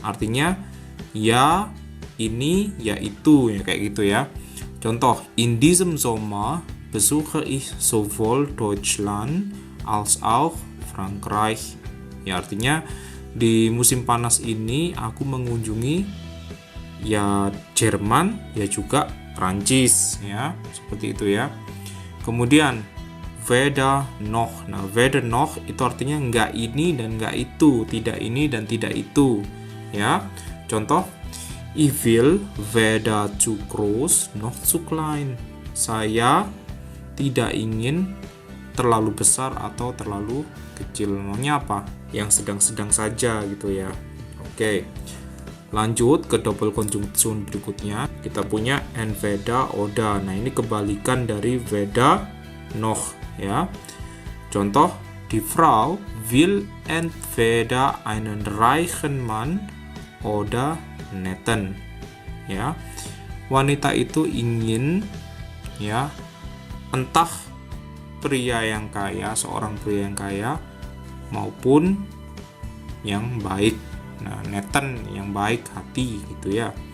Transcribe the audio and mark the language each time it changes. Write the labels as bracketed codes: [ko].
[id] artinya ya ini ya itu ya kayak gitu ya. [de] Contoh, in diesem Sommer besuche ich sowohl Deutschland als auch Frankreich. [id] Ya, artinya di musim panas ini aku mengunjungi ya Jerman ya juga Prancis ya, seperti itu ya. Kemudian weder noch. Nah, weder noch itu artinya enggak ini dan enggak itu, tidak ini dan tidak itu ya. [de] Contoh, ich will weder zu groß noch zu klein. [id] Saya tidak ingin terlalu besar atau terlalu kecil. Maunya apa? Yang sedang-sedang saja gitu ya. Oke. Lanjut ke double Konjunktion berikutnya. Kita punya entweder oder. Nah, ini kebalikan dari weder noch ya. [de] Contoh, die Frau will entweder einen reichen Mann oder netten ya. [id] Wanita itu ingin ya entah pria yang kaya, seorang pria yang kaya maupun yang baik. Nah, netten yang baik hati gitu ya.